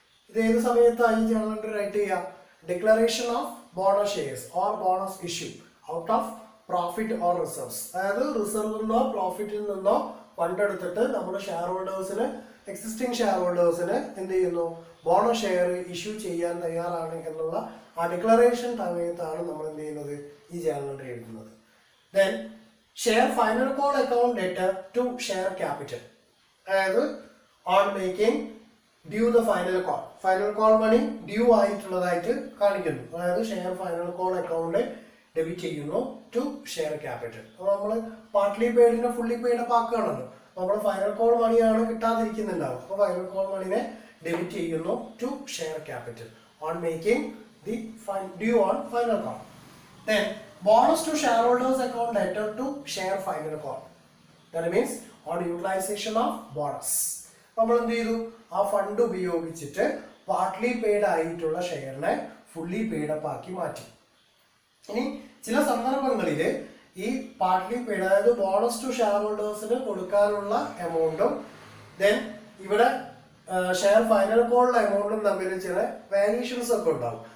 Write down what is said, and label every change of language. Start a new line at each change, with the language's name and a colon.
Malayalam: ഇത് ഏത് സമയത്താണ് ഈ ജേണൽ എൻട്രി റൈറ്റ് ചെയ്യുക?
English: Declaration of bonus shares or bonus issue out of profit or reserves.
Malayalam: അതായത് റിസർവിൽ നിന്നോ പ്രോഫിറ്റിൽ നിന്നോ ഫണ്ട് എടുത്തിട്ട് നമ്മുടെ ഷെയർ ഹോൾഡേഴ്സിന്, എക്സിസ്റ്റിംഗ് ഷെയർ ഹോൾഡേഴ്സിന് എന്ത് ചെയ്യുന്നു? ബോണസ് ഷെയർ ഇഷ്യൂ ചെയ്യാൻ തയ്യാറാണ് എന്നുള്ള ആ ഡിക്ലറേഷൻ സമയത്താണ് നമ്മൾ എന്ത് ചെയ്യുന്നത്? ഈ ജേണൽ എൻട്രി എഴുതുന്നത്.
English: Then share final call account debtor to share capital.
Malayalam: അതായത്
English: on making due the final call money due
Malayalam: ആയിട്ടുള്ളതായിട്ട് കാണിക്കുന്നു. അതായത് share final call account debit ചെയ്യുന്നു ടു ഷെയർ ക്യാപിറ്റൽ. അപ്പോൾ നമ്മൾ പാർട്ട്ലി പെയ്ഡിനെ ഫുള്ളി പെയ്ഡപ്പ് ആക്കുകയാണല്ലോ. നമ്മൾ ഫൈനൽ കോൾ മണിയാണ് കിട്ടാതിരിക്കുന്നുണ്ടാവും. അപ്പോൾ ഫൈനൽ കോൾ മണിനെ ഡെബിറ്റ് ചെയ്യുന്നു to share capital
English: On making the due on final call. Then bonus to shareholders account debtor to share final call. That means on utilization of bonus.
Malayalam: നമ്മൾ എന്ത് ചെയ്തു? ആ fund ഉപയോഗിച്ചിട്ട് partly paid ആയിട്ടുള്ള ഷെയറിനെ fully paid-up ആക്കി മാറ്റി. ഇനി ചില സന്ദർഭങ്ങളിൽ ഈ പാർട്ട്ലി പെയ്ഡ്, അതായത് ബോണസ് ടു ഷെയർ ഹോൾഡേഴ്സിന് കൊടുക്കാനുള്ള എമൗണ്ടും ദെൻ ഇവിടെ ഷെയർ ഫൈനൽ കോളിലെ എമൗണ്ടും തമ്മിൽ ചില വാരിയേഷൻസ് ഒക്കെ ഉണ്ടാവും.